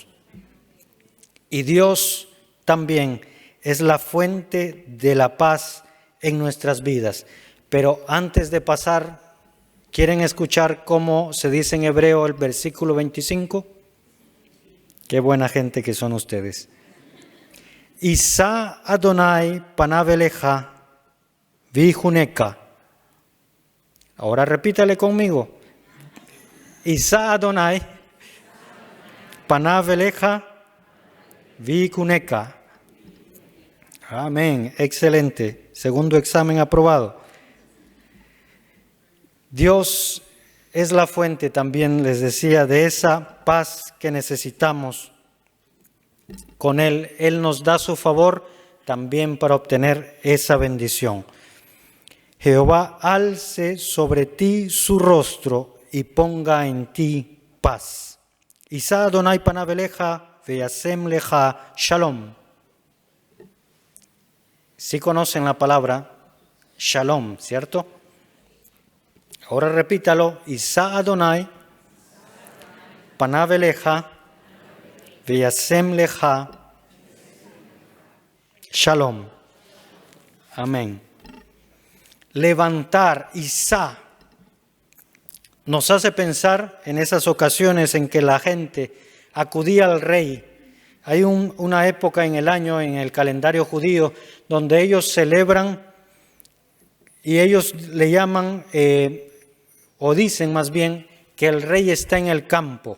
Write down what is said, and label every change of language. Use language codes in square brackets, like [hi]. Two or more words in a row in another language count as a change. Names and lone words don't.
[es] Y Dios también es la fuente de la paz en nuestras vidas. Pero antes de pasar, ¿quieren escuchar cómo se dice en hebreo el versículo 25? Qué buena gente que son ustedes. [he] ישא אדוני פניו אליך ויחנך. [es] Ahora repítale conmigo. [he] ישא אדוני פניו אליך ויחנך. [es] Amén. Excelente. Segundo examen aprobado. Dios es la fuente, también les decía, de esa paz que necesitamos. Con Él, Él nos da su favor también para obtener esa bendición. Jehová alce sobre ti su rostro y ponga en ti paz. [he] ישא אדוני פניו אליך וישם לך שלום. [es] Sí conocen la palabra shalom, ¿cierto? Ahora repítalo. [he] ישא אדוני פניו אליך וישם לך שלום. [es] Amén. Levantar, Isa, nos hace pensar en esas ocasiones en que la gente acudía al rey. Hay una época en el año, en el calendario judío, donde ellos celebran y ellos le llaman, o dicen más bien, que el rey está en el campo.